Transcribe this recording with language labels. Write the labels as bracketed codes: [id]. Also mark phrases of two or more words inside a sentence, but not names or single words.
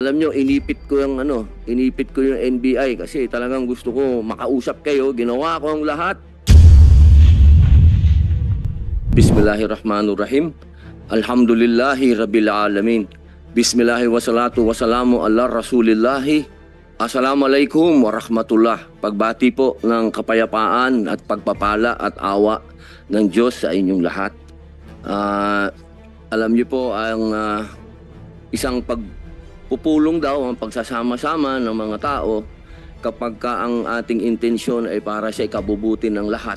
[tl] Alam nyo, inipit ko yung NBI kasi talagang gusto ko makausap kayo. Ginawa ko ang lahat. [ar] بسم الله الرحمن الرحيم. الحمد لله رب العالمين. بسم الله والصلاة والسلام على رسول الله. السلام عليكم ورحمة الله. [tl] Pagbati po ng kapayapaan at pagpapala at awa ng Diyos sa inyong lahat. Alam niyo po ang isang pagpupulong daw, ang pagsasama-sama ng mga tao kapag ka ang ating intensyon ay para sa ikabubuti ng lahat.